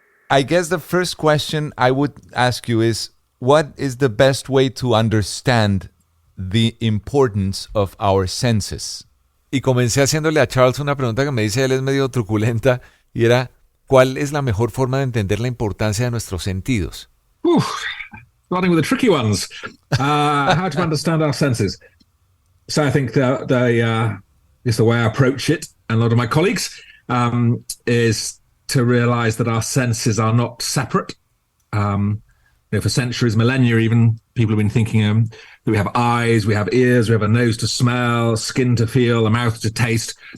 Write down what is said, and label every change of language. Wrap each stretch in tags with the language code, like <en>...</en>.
<en>I guess the first question I would ask you is, what is the best way to understand the importance of our senses?</en> <es>Y comencé haciéndole a Charles una pregunta que me dice, él es medio truculenta, y era, ¿cuál es la mejor forma de entender la importancia de nuestros sentidos?</es> <en>Starting with the tricky ones. How to understand our senses. So I think is the way I approach it, and a lot of my colleagues, is to realize that our senses are not separate. For centuries, millennia even, people have been thinking that we have eyes, we have ears, we have a nose to smell, skin to feel, a mouth to taste.</en>